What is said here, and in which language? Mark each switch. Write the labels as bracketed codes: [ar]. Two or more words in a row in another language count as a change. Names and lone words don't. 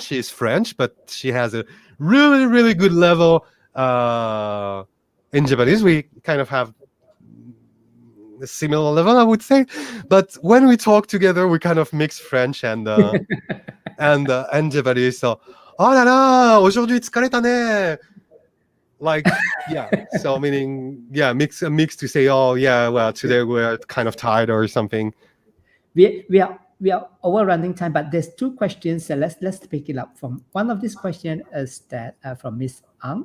[en] She's French, but she has a really, really good level in Japanese. We kind of have a similar level, I would say. But when we talk together, we kind of mix French and Japanese. So, [fr] oh là là, aujourd'hui [ja] 疲れたね. [en] Like, yeah. So meaning, yeah, mix to say, oh yeah, well today we're kind of tired or something. We are overrunning time, but there's two questions. So let's pick it up. From one of these questions is that from Miss Ang.